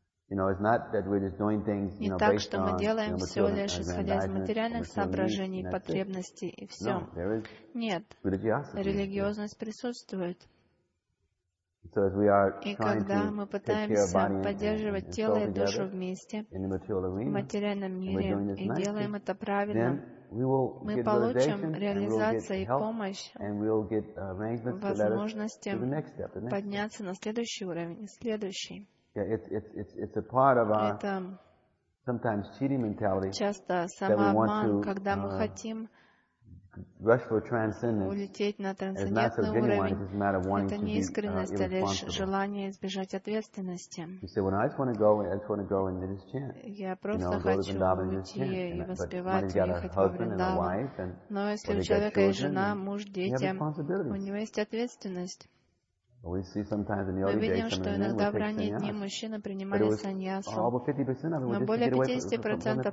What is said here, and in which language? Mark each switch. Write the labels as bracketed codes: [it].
[en] You know, it's not that we're just doing things, you know, [ru] так, [en] based on, [ru] делаем, [en] you know, [ru] все лишь исходя из материальных соображений, потребностей и все. Нет, религиозность присутствует. [en] So as we are [ru] и когда мы пытаемся поддерживать тело и душу вместе в материальном мире и делаем это правильно, мы получим реализацию и помощь, возможности подняться на следующий уровень, следующий. [en] Yeah, it's a part of our sometimes cheating mentality that we want to rush for transcendence. It's not so genuine, it's a matter of wanting to be irresponsible. [ru] Это не искренность, лишь ответственности. [en] You say, when I just want to go and just chant. [ru] Я просто хочу уйти и воспевать, [en] and have a wife, and [ru] но если у человека есть жена, муж, дети, у него есть ответственность. [en] We see sometimes in the early [ru] мы видим, [en] days, [ru] что иногда в ранние дни мужчины принимали саньясу. Но более 50%